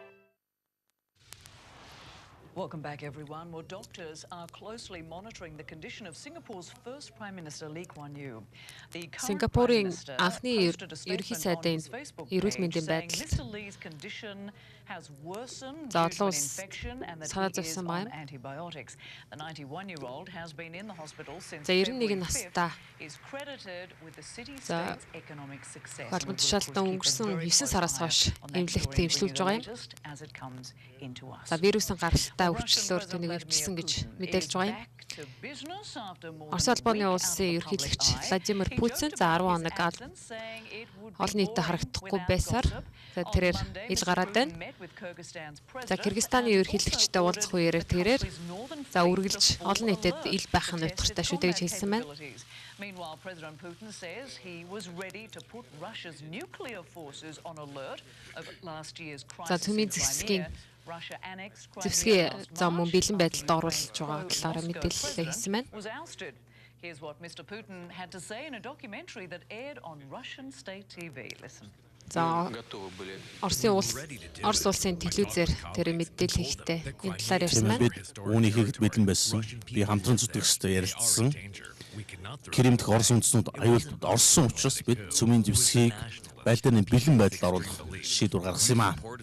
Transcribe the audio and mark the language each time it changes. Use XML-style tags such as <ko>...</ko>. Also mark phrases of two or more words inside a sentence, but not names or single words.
<en>Welcome back, everyone. Well, doctors are closely monitoring the condition of Singapore's first Prime Minister Lee Kuan Yew. The current Prime</en> <mn>Сингапурын</mn> <en>Minister</en> <mn>анхны</mn> <en>posted a</en> <mn>ерөнхий</mn> <en>statement on</en> <mn>сайдын</mn> <en>his Facebook</en> <mn>эрүүл</mn> <en>page</en> <mn>мэндийн</mn> <en>saying</en> <mn>байдалд</mn> <en>Mr. Lee's condition has worsened</en> <mn>За</mn> <en>due to an</en> <mn>олон улс</mn> <en>infection and that</en> <mn>санаа</mn> <en>he is</en> <mn>зовсон</mn> <en>on</en> <mn>байна.</mn> <en>antibiotics. The 91-year-old has been in the hospital since</en> <mn>За 91</mn> <en>February</en> <mn>настай</mn> <en>5th, is credited with the</en> <mn>За</mn> <en>city-state's economic success.</en> <mn>холбон тушаалтан өнгөрсөн 9 сараас хойш эмнэлэгт эмчилүүлж байгаа юм. За вирусын гаралтай өвчлөлөөр түүнийг өвчлсөн гэж мэдээлж байгаа юм. Орос улбаны улсын ерөнхийлөгч Владимир Путин за 10 хоног олон нийтэд харагдахгүй байсаар тэрээр ил гараад байна. За Кыргызстаны ерөнхийлөгчтэй уулзах үеэр тэрээр за үргэлж олон нийтэд ил байх нь утгартай шүү дээ гэж хэлсэн байна.</mn> <en>Meanwhile, President Putin says he was ready to put Russia's nuclear forces on alert of last year's</en> <mn>За</mn> <en>crisis in</en> <mn>түмийн зэвсгийн</mn> <en>Russia annexed</en> <mn>зэвсгийн</mn> <en>Crimea</en> <mn>за мөн бэлэн байдалд</mn> <en>last</en> <mn>оруулж байгаа талаараа мэдээлэл хийсэн байна.</mn> <en>was ousted. Here's what Mr. Putin had to say in a documentary that aired on Russian state TV. Listen.</en> <mn>За Орос улсын телевизээр тэр мэдээлэл хийхдээ энэ талаар ярьсан байна. Бид үүнийг хийхэд бэлэн байсан. Би хамтран зүтгэгчтэй ярилцсан. Кремдх Орос үндэстнүүд аюулт орсон учраас бид цөмийн зэвсгийг байлдааны бэлэн байдалд оруулах шийдвэр гаргасан юм аа.</mn>